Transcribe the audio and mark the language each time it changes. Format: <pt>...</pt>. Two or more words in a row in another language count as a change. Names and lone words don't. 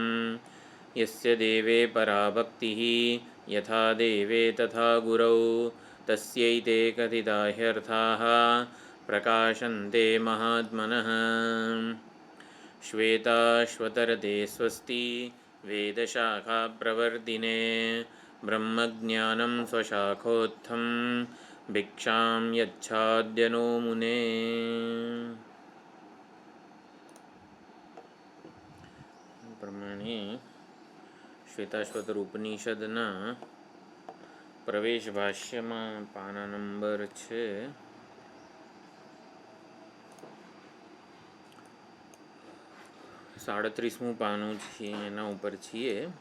<sa>यस्य देवे परा भक्तिः यथा देवे तथा गुरौ तस्यैते कथिता ह्यर्थाः प्रकाशन्ते महात्मनः। श्वेताश्वतरते स्वस्ति वेदशाखाप्रवर्तिने ब्रह्मज्ञानं स्वशाखोत्थं भिक्षां यच्छाद्यनो मुने।</sa> <gu>પ્રમાણે શ્વેતાશ્વતર ઉપનિષદના પ્રવેશ ભાષ્યમાં પાના નંબર છે 37મું પાનું છે, એના ઉપર છીએ.</gu>